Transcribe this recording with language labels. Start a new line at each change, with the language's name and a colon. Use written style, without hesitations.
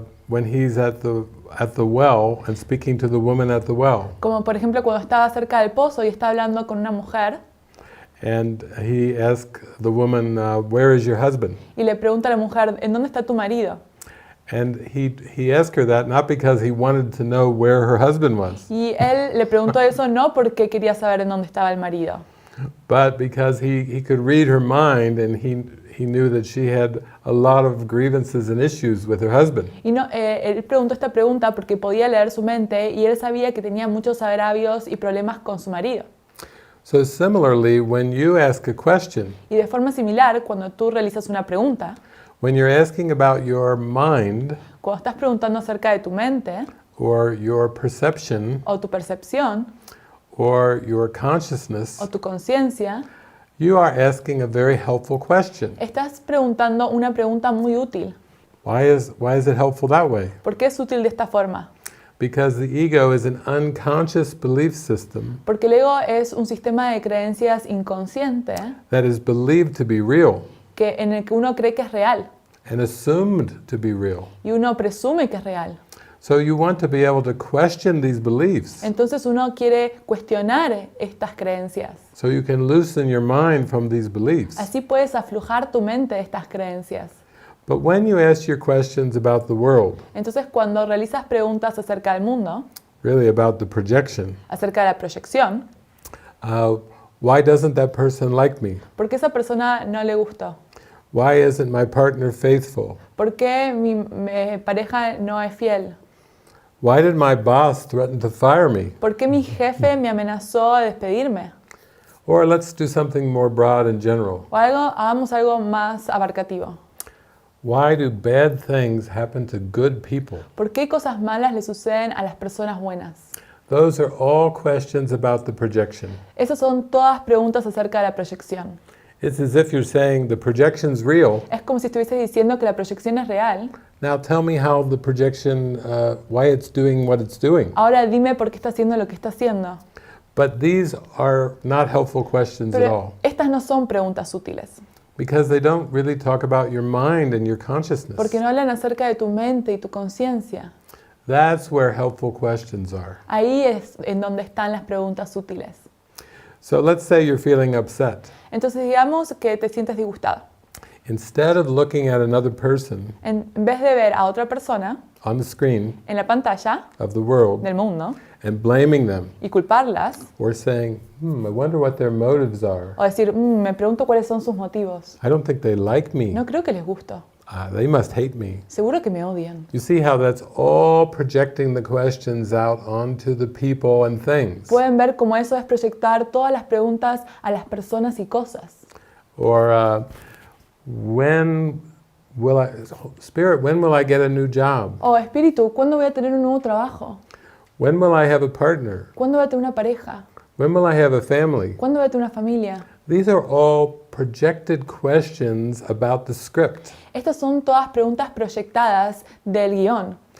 English: When he's at the well and speaking to the woman at the well,
Spanish: Como por ejemplo cuando estaba cerca del pozo y está hablando con una mujer
English: and he asked the woman, "Where is your husband?"
Spanish: y le pregunta a la mujer, ¿en dónde está tu marido?
English: And he asked her that not because he wanted to know where her husband was,
Spanish: Y él le preguntó eso no porque quería saber en dónde estaba el marido,
English: but because he could read her mind, and he knew that she had a lot of grievances and issues with her husband.
Spanish: Y no, él preguntó esta pregunta porque podía leer su mente y él sabía que tenía muchos agravios y problemas con su marido.
English: So similarly, when you ask a question,
Spanish: Y de forma similar, cuando tú realizas una pregunta,
English: when you're asking about your mind
Spanish: cuando estás preguntando acerca de tu mente
English: or your perception
Spanish: o tu percepción
English: or your consciousness,
Spanish: o tu conciencia,
English: you are asking a very helpful question.
Spanish: estás preguntando una pregunta muy útil.
English: Why is it helpful that way?
Spanish: ¿Por qué es útil de esta forma?
English: Because the ego is an unconscious belief system
Spanish: Porque el ego es un sistema de creencias inconsciente
English: that is believed to be real
Spanish: en el que uno cree que es real
English: and assumed to be real.
Spanish: y uno presume que es real.
English: So you want to be able to question these beliefs
Spanish: Entonces uno quiere cuestionar estas creencias.
English: so you can loosen your mind from these beliefs.
Spanish: Así puedes aflojar tu mente de estas creencias.
English: But when you ask your questions about the world,
Spanish: Entonces cuando realizas preguntas acerca del mundo,
English: really about the projection,
Spanish: acerca de la proyección,
English: why doesn't that person like me?
Spanish: ¿por qué esa persona no le gustó?
English: Why isn't my partner faithful?
Spanish: ¿Por qué mi pareja no es fiel?
English: Why did my boss threaten to fire me?
Spanish: ¿Por qué mi jefe me amenazó de despedirme?
English: Or let's do something more broad and general.
Spanish: O hagamos algo más abarcativo.
English: Why do bad things happen to good people?
Spanish: ¿Por qué cosas malas le suceden a las personas buenas?
English: Those are all questions about the projection.
Spanish: Esas son todas preguntas acerca de la proyección.
English: It's as if you're saying the projection's real,
Spanish: Es como si estuvieses diciendo que la proyección es real,
English: Now tell me how the projection, why it's doing what it's doing.
Spanish: Ahora dime por qué está haciendo lo que está haciendo.
English: But these are not helpful questions at
Spanish: Pero
English: all,
Spanish: estas no son preguntas útiles,
English: because they don't really talk about your mind and your consciousness.
Spanish: porque no hablan acerca de tu mente y tu conciencia.
English: That's where helpful questions are.
Spanish: Ahí es en donde están las preguntas útiles.
English: So let's say you're feeling upset.
Spanish: Entonces digamos que te sientes disgustado.
English: Instead of looking at another person
Spanish: En vez de ver a otra persona
English: on the screen
Spanish: en la pantalla
English: of the world
Spanish: del mundo
English: and blaming them,
Spanish: y culparlas,
English: or saying, I wonder what their motives are.
Spanish: o decir, me pregunto cuáles son sus motivos.
English: I don't think they like me.
Spanish: No creo que les gusto.
English: They must hate me.
Spanish: Seguro que me odian.
English: You see how that's all projecting the questions out onto the people and things.
Spanish: Pueden ver cómo eso es proyectar todas las preguntas a las personas y cosas.
English: Or when will I, Spirit, when will I get a new job?
Spanish: O espíritu, ¿cuándo voy a tener un nuevo trabajo?
English: When will I have a partner?
Spanish: ¿Cuándo voy a tener una pareja?
English: When will I have a family?
Spanish: ¿Cuándo voy a tener una familia?
English: These are all projected questions about the script.
Spanish: Estas son todas preguntas proyectadas del guión.